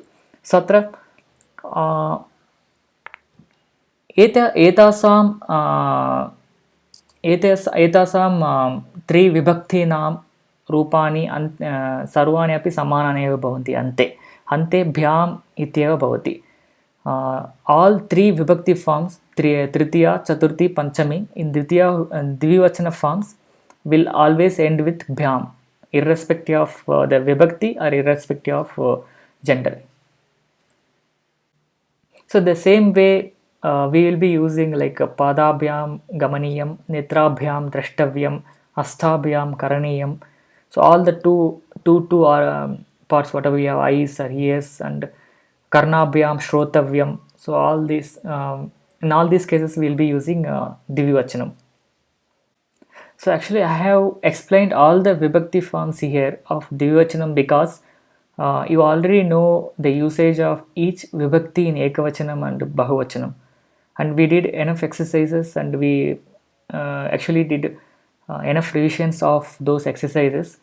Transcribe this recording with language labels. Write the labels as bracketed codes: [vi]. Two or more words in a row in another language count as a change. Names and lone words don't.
[sa] सत्र एतासां त्रिविभक्तीनां रूपाणि सर्वाणि अपि समानानि एव भवन्ति. अन्ते भ्याम् इत्येव भवति. [en] all three vibhakti forms, [sa] तृतीया, चतुर्थी, पञ्चमी, [en] in dvivachana forms will always end with bhyam, irrespective of the vibhakti or irrespective of gender. So the same way we will be using like [sa] पादाभ्यां गमनीयम्, नेत्राभ्यां द्रष्टव्यम्, हस्ताभ्यां करणीयम्. [en] So all the two are parts, whatever we have, eyes or ears, and [sa] कर्णाभ्यां श्रोतव्यम्. [en] So all these in all these cases we will be using dvivachanam. So actually I have explained all the vibhakti forms here of dvivachanam because you already know the usage of each vibhakti in ekavachanam and bahuvachanam, and we did enough exercises, and we actually did enough revisions of those exercises.